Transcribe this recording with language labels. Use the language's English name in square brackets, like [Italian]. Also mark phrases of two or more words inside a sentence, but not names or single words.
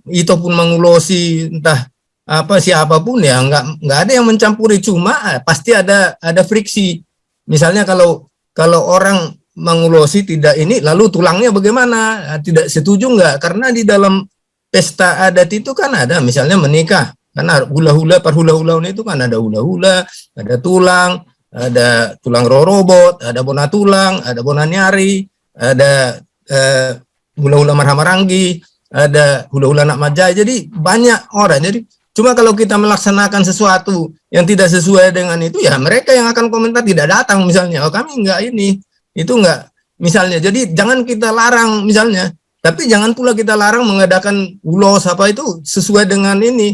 [Indonesian] Itu pun mangulosi entah apa siapapun ya nggak ada yang mencampuri, cuma pasti ada friksi. Misalnya kalau orang mangulosi tidak ini lalu tulangnya bagaimana? Tidak setuju nggak? Karena di dalam pesta adat itu kan ada misalnya menikah. Karena hula-hula per hula-hula itu kan ada hula-hula, ada tulang, ada [Batak Toba] tulang rorobot, [Indonesian] ada [Batak Toba] bona tulang, [Indonesian] ada [Batak Toba] bona nyari, [Indonesian] ada [Batak Toba] hula-hula marhamaranggi, [Indonesian] ada [Batak Toba] hula-hula nak majai. [Indonesian] Jadi banyak orang. Jadi cuma kalau kita melaksanakan sesuatu yang tidak sesuai dengan itu, ya mereka yang akan komentar tidak datang misalnya. Oh kami enggak ini, itu enggak misalnya. Jadi jangan kita larang misalnya. Tapi jangan pula kita larang mengadakan ulos apa itu sesuai dengan ini.